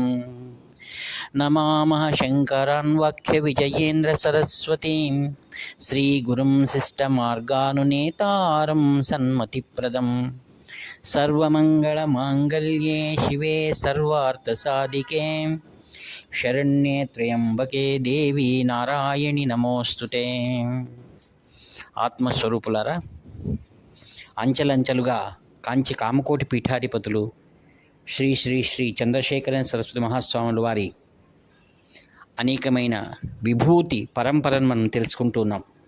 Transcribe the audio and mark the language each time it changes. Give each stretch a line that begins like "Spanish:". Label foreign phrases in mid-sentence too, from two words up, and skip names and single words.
Sanskrit: नमामः शङ्करान् वाक्यविजयेन्द्रसरस्वतीं श्रीगुरुं शिष्टमार्गानुनेतारं सन्मतिप्रदं। सर्वमङ्गलमाङ्गल्ये शिवे सर्वार्थसाधिके शरण्ये त्र्यंबके देवी नारायणि నమోస్తుతే।
Telugu: ఆత్మస్వరూపులారా, అంచెలంచెలుగా కాంచి కామకోటి పీఠాధిపతులు శ్రీ శ్రీ శ్రీ చంద్రశేఖర సరస్వతి మహాస్వాముల వారి అనేకమైన విభూతి పరంపరను మనం తెలుసుకుంటూ ఉన్నాం.